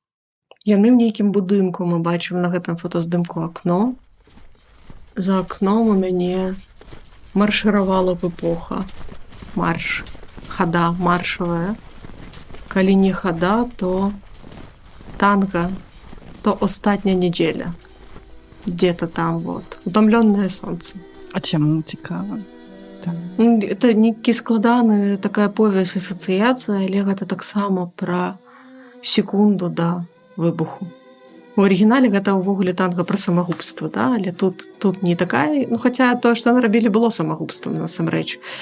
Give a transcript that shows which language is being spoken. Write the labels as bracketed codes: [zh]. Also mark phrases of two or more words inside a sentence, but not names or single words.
[be] Яны ў нейкім будынку, мы бачым на гэтым фотаздымку акно. За акном у мяне маршыравала б эпоха. Марш. Хада маршавая. Калі не хада, то танга, то астатняя нядзеля. [ru] Где-то там вот. Утомлённое сонце. [be] А чаму цікава? Это нейкі складаны такая повязь асацыяцыя, але гэта таксама пра секунду да выбуху. У арыгінале гэта ўвогуле танга пра самагубства, да? Але тут не такая, ну хаця тое, што нарабілі, было самагубствам насамрэч.